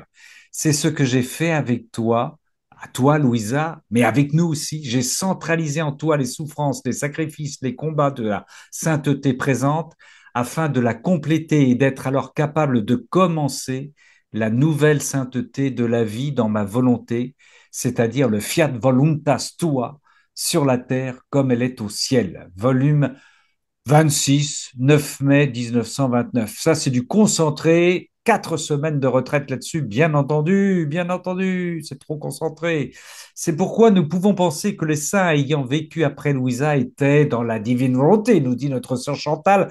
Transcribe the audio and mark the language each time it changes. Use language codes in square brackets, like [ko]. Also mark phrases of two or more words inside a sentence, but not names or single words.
[fr] C'est ce que j'ai fait avec toi, à toi, Louisa, mais avec nous aussi. J'ai centralisé en toi les souffrances, les sacrifices, les combats de la sainteté présente, afin de la compléter et d'être alors capable de commencer la nouvelle sainteté de la vie dans ma volonté, c'est-à-dire le [la] fiat voluntas tua [fr] sur la terre comme elle est au ciel. Volume 26, 9 mai 1929. Ça, c'est du concentré. 4 semaines de retraite là-dessus, bien entendu, c'est trop concentré. C'est pourquoi nous pouvons penser que les saints ayant vécu après Louisa étaient dans la divine volonté, nous dit notre sœur Chantal.